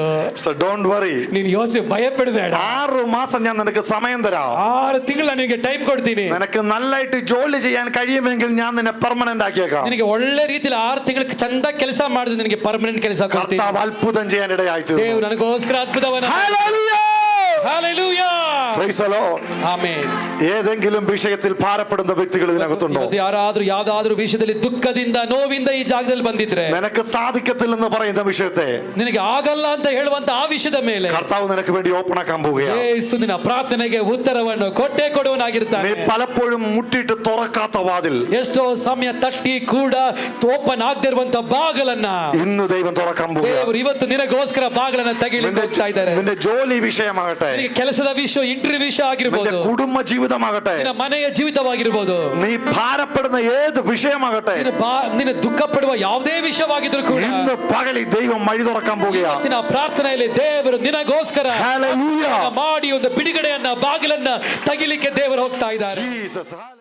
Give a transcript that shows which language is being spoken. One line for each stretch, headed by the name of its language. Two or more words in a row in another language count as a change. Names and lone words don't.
English: So don't worry.
Kannada: ನೀನು ಯೋಚನೆ ಭಯಪಡಬೇಡ.
Malayalam: 6 മാസം ഞാൻ നിനക്ക് സമയം തരാം.
Kannada: 6 ತಿಂಗಳು ನಿನಗೆ ಟೈಮ್ ಕೊಡ್ತೀನಿ.
Malayalam: നിനക്ക് നല്ലതായിട്ട് ജോലി ചെയ്യാൻ കഴിയുമെങ്കിൽ ഞാൻ നിന്നെ പെർമനന്റ് ആക്കിയേക്കാം.
Kannada: ನಿನಗೆ ಒಳ್ಳೆ ರೀತಿಯಲ್ಲಿ 6 ತಿಂಗಳು ಚಂದ ಕೆಲಸ ಮಾಡಿದ್ರೆ ನಿನಗೆ ಪರ್ಮನೆಂಟ್ ಕೆಲಸ ಕೊಡ್ತೀನಿ.
Malayalam: കർത്താവ് അത്ഭുതം ചെയ്യാൻ ഇടയായി.
Kannada: ದೇವರು ನನಗೋಸ್ಕರ ಅದ್ಭುತವನ್ನು.
Malayalam: ഹല്ലേലൂയ. ഹല്ലേലൂയ.
English: Praise the Lord.
Kannada: ಆಮೆನ್.
Malayalam: ഏതെങ്കിലും വിഷയത്തിൽ ഭാരപ്പെടുന്ന വ്യക്തികൾ ഇതിനകത്തുണ്ടോ?
Kannada: ಯಾರಾದ್ರೂ ಯಾವ್ದಾದ್ರೂ ವಿಷಯದಲ್ಲಿ ದುಃಖದಿಂದ ನೋವಿಂದ ಈ ಜಾಗದಲ್ಲಿ ಬಂದಿದ್ರೆ,
Malayalam: നിനക്ക് സാധിക്കത്തില്ലെന്ന് പറയുന്ന വിഷയത്തെ
Kannada: ನಿನಗೆ ಆಗಲ್ಲ ಅಂತ ಹೇಳುವಂತ ಆ ವಿಷಯದ ಮೇಲೆ
Malayalam: കർത്താവ് നിനക്ക് വേണ്ടി ഓപ്പൺ ആക്കാൻ പോവുകയാണ്.
Kannada: ಯೇಸು ನಿನ್ನ ಪ್ರಾರ್ಥನೆಗೆ ಉತ್ತರವನ್ನು ಕೊಟ್ಟೇ ಕೊಡುವನಾಗಿರ್ತಾನೆ.
Malayalam: നീ പലപ്പോഴും മുട്ടിയിട്ട് തുറക്കാത്ത വാതിൽ,
Kannada: ಎಷ್ಟೋ ಸಮಯ ತಟ್ಟಿ ಕೂಡ ಓಪನ್ ಆಗದಿರುವಂತ ಬಾಗಲನ್ನ
Malayalam: ഇന്ന് ദൈവം തുറക്കാൻ പോവുകയാണ്.
Kannada: ದೇವರು ಇವತ್ತು ನಿನಗೋಸ್ಕರ ಬಾಗಲನ್ನ ತೆಗಿಲಿಕ್ಕೆ ಹೋಗ್ತಾ ಇದ್ದಾರೆ.
Malayalam: നിന്റെ ജോലി വിഷയമാകട്ടെ, വിഷയമാകട്ടെ,
Kannada: ನಿನಗೆ ಕೆಲಸದ ವಿಷಯ, ಇಂಟರ್ವ್ಯೂ ವಿಷಯ
Malayalam: നിന്റെ
Kannada: ಆಗಿರ್ಬೋದು,
Malayalam: കുടുംബ ജീവിതമാകട്ടെ,
Kannada: ನಿನ್ನ ಮನೆಯ ಜೀವಿತವಾಗಿರ್ಬೋದು,
Malayalam: നീ ഭാരപ്പെടുന്ന ഏത് വിഷയമാകട്ടെ,
Kannada: ನಿನ್ನ ದುಃಖ ಪಡುವ ಯಾವುದೇ ವಿಷಯವಾಗಿದ್ರು ಕೂಡ
Malayalam: ഇന്ന് പകൽ ഈ ദൈവം വഴി തുറക്കാൻ പോകുകയാണ്.
Kannada: ಇವತ್ತಿನ ಪ್ರಾರ್ಥನೆಯಲ್ಲಿ ದೇವರು ನಿನಗೋಸ್ಕರ
English: Hallelujah.
Kannada: ಮಾಡಿ ಒಂದು ಬಿಡುಗಡೆಯನ್ನ, ಬಾಗಿಲನ್ನ ತೆಗಿಲಿಕ್ಕೆ ದೇವರು ಹೋಗ್ತಾ ಇದ್ದಾರೆ.
English: Jesus.